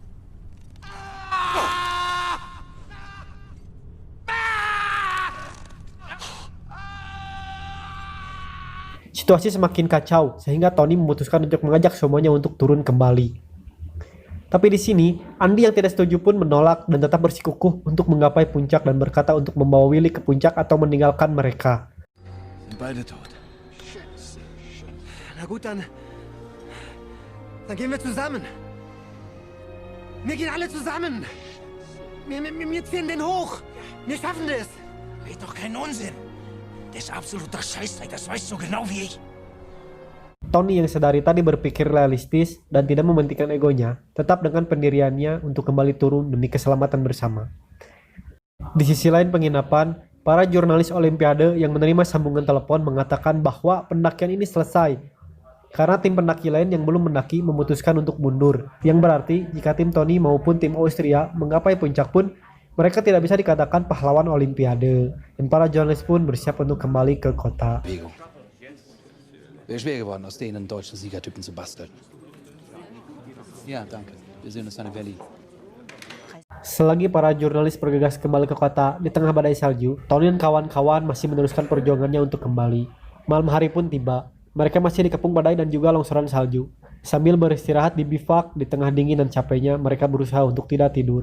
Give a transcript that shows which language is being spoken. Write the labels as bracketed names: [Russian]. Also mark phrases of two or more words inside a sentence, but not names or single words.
[Indonesian] Situasi semakin kacau, sehingga Tony memutuskan untuk mengajak semuanya untuk turun kembali. Tapi di sini, Andy yang tidak setuju pun menolak dan tetap bersikukuh untuk menggapai puncak dan berkata untuk membawa Willy ke puncak atau meninggalkan mereka. [German] Sind beide tot. Na gut, dann gehen wir zusammen. Wir gehen alle zusammen. Wir ziehen den hoch. Wir schaffen das. Red doch keinen Unsinn. Das ist absoluter Scheißdreck, das weißt du genau wie ich. [Indonesian] Tony yang sedari tadi berpikir realistis dan tidak mementingkan egonya, tetap dengan pendiriannya untuk kembali turun demi keselamatan bersama. Di sisi lain penginapan, para jurnalis Olimpiade yang menerima sambungan telepon mengatakan bahwa pendakian ini selesai karena tim pendaki lain yang belum mendaki memutuskan untuk mundur, yang berarti jika tim Tony maupun tim Austria menggapai puncak pun mereka tidak bisa dikatakan pahlawan Olimpiade, dan para jurnalis pun bersiap untuk kembali ke kota. [German] Wäre schwer geworden, aus denen einen deutschen Siegertypen zu basteln. Ja, danke. Wir sehen uns an der Valley. [Indonesian] Selagi para jurnalis bergegas kembali ke kota di tengah badai salju, Tony dan kawan-kawan masih meneruskan perjuangannya untuk kembali. Malam hari pun tiba. Mereka masih dikepung badai dan juga longsoran salju. Sambil beristirahat di bivak di tengah dingin dan capeknya, mereka berusaha untuk tidak tidur.